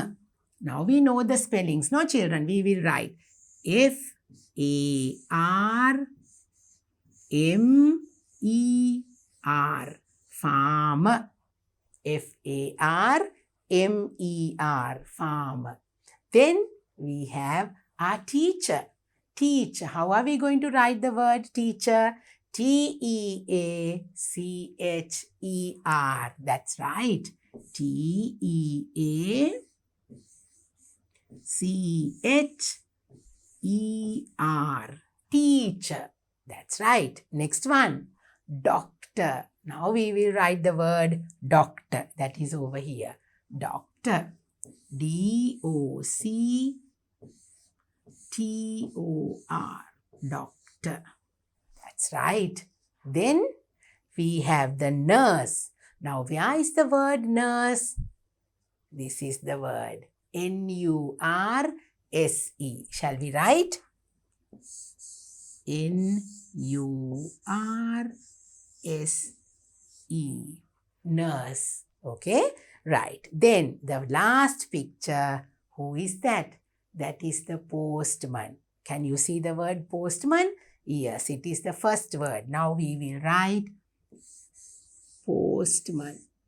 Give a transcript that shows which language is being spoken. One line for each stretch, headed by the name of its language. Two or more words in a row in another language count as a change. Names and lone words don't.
English: Now we know the spellings. No children, we will write F-A-R-M-E-R. Farmer. F-A-R-M-E-R. Farmer. Then we have our teacher. Teacher. How are we going to write the word teacher? T-E-A-C-H-E-R. That's right. T-E-A-C-H-E-R. Teacher. That's right. Next one. Doctor. Now we will write the word doctor. That is over here. Doctor. D-O-C-T-O-R. Doctor. That's right. Then we have the nurse. Now where is the word nurse? This is the word N-U-R-S-E. Shall we write? N-U-R-S-E. Nurse. Okay? Right. Then the last picture. Who is that? That is the postman. Can you see the word postman? Yes, it is the first word. Now we will write postman.